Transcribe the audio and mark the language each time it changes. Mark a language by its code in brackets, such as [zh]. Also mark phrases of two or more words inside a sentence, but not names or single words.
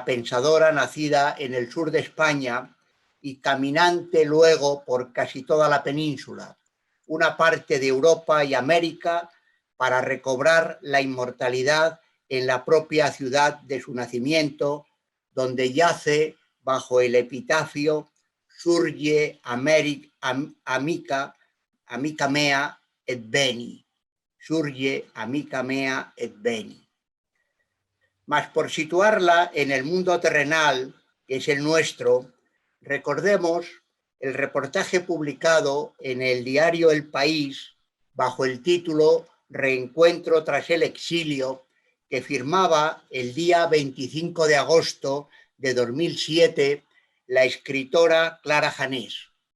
[es] pensadora nacida en el sur de España y caminante luego por casi toda la península, una parte de Europa y América, para recobrar la inmortalidad en la propia ciudad de su nacimiento, donde yace bajo el epitafio [la] Surge amica mea et veni. Surge amica mea et veni. [es] Mas por situarla en el mundo terrenal, que es el nuestro, recordemos el reportaje publicado en el diario El País bajo el título Reencuentro tras el exilio, que firmaba el día 25 de agosto de 2007 la escritora Clara Janés.